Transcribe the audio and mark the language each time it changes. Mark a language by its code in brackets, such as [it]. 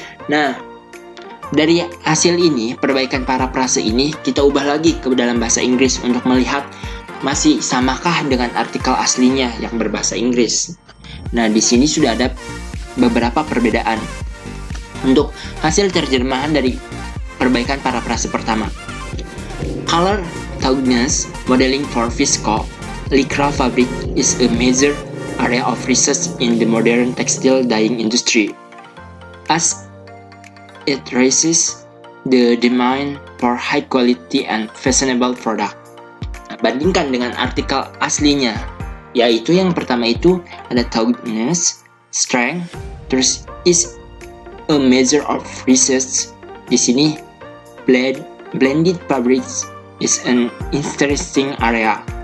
[id] Nah, dari hasil ini, perbaikan parafrase ini kita ubah lagi ke dalam bahasa Inggris untuk melihat masih samakah dengan artikel aslinya yang berbahasa Inggris. Nah, di sini sudah ada beberapa perbedaan. Untuk hasil terjemahan dari perbaikan parafrase pertama. [en] Color tautness modeling for visco lycra fabric is a major area of research in the modern textile dyeing industry, as it raises the demand for high quality and fashionable product. [id] Bandingkan dengan artikel aslinya, yaitu yang pertama itu ada tautness, strength, terus [en] is a measure of research. [id] Di sini [en] blended fabrics is an interesting area.